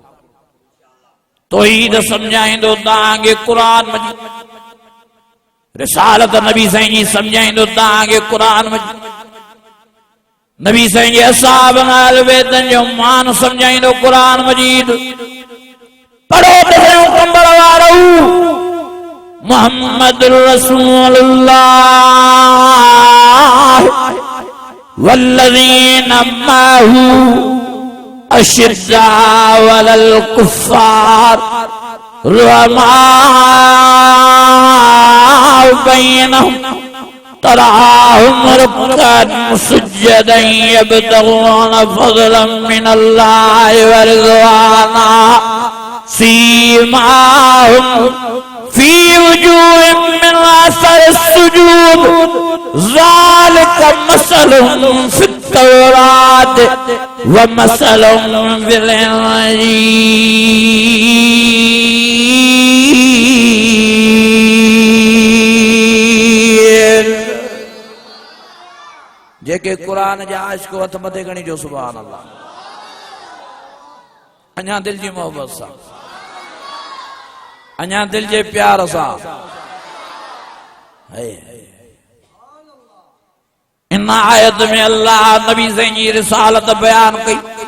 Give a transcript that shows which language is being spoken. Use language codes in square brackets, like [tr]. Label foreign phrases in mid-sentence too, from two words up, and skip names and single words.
[sd] तौहीद सम्झाईंदो तव्हांखे क़ुर मजीद, रिसालत नबी साईं जी सम्झाईंदो तव्हांखे क़ुर मजीद, नबी साईं जे असहाब नाल वेदन जो मान सम्झाईंदो क़ुर मजीद। पढ़ो ॿुधो कंबल वारो [ar] محمد رسول الله والذين معه أشداء على الكفار رحماء بينهم تراهم ركعا سجدا يبتغون فضلا من الله ورضوانا. سيماهم في وجوههم من أثر السجود ذلك مثلهم في التوراة ومثلهم في الإنجيل. [sd] जेके कुरान जा आशिक़ हथ मथे खणी जो [ar] سبحان الله. [sd] अञा दिल जी मोहब्बत सां, अञा दिल जे प्यार सां इन आयत में अल्लाह नबी जी रिसालत बयान कई।